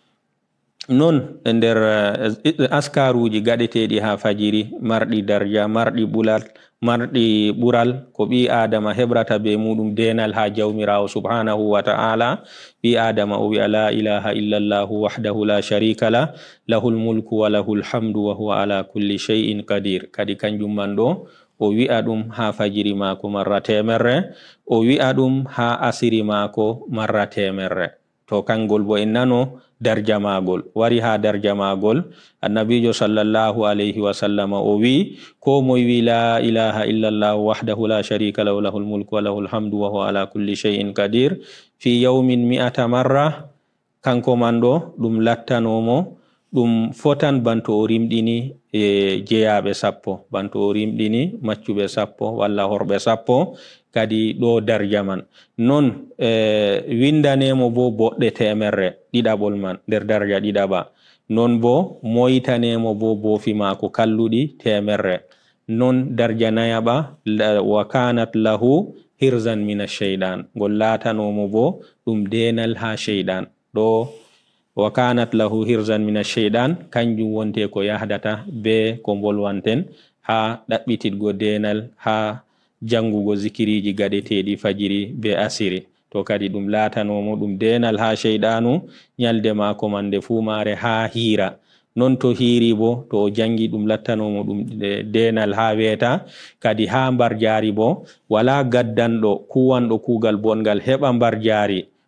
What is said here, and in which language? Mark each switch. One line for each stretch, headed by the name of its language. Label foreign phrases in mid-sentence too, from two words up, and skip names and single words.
Fula: Non nder askaruji gaɗeteɗi ha fajiri marɗi darja marɗi ɓural ko ɓi adama hebrata be muɗum denal ha jawmirawo
Arabic: سبحانه وتعالى.
Fula: ɓi adama o wi'a
Arabic: لا إله إلا الله وحده لا شريك له له الملك وله الحمد وهو على كل شيء قدير
Fula: kadi kanjum man ɗo o wi'a ɗum ha fajiri mako marra temerre o wi'a ɗum ha asiri mako marra temerre. To kangol bo en nano darja magol wari ha darja magol annabijo
Arabic: صلى الله عليه وسلم
Fula: o wi ko moy wi
Arabic: لا إله إلا الله وحده لا شريك له له الملك وله الحمد وهو على كل شيء قدير في يوم مائة مرة
Fula: kanko man ɗo ɗum lattanomo ɗum fotan banto o rimɗini jeyaɓe 10 banto o rimɗini maccuɓe 10 walla horɓe 10 kadi ɗo darja man non windanemo bo boɗɗe temerre ɗiɗaɓol man nder darja ɗiɗaɓa non bo moyitanemo bo bofi mako kalluɗi temerre non darja nayaɓa
Arabic: وكانت له حرزا من الشيطان
Fula: ngol latanomo bo ɗum denal ha shaydan ɗo
Arabic: وكانت له حرزا من الشيطان
Fula: kanjum wonte ko yahdata be ko bolwanten ha ɗaɓɓititgo denal ha jangugo zikiriji gaɗeteɗi fajiri be asiri to kadi ɗum latanomo ɗum denal ha shaydanu nyalde mako man nde fumare ha hira non to hiri bo to o jangi ɗum lattanomo ɗum denal ha weta kadi ha mbar jari bo wala gaddanɗo kuwanɗo kugal bongal heɓa mbar jari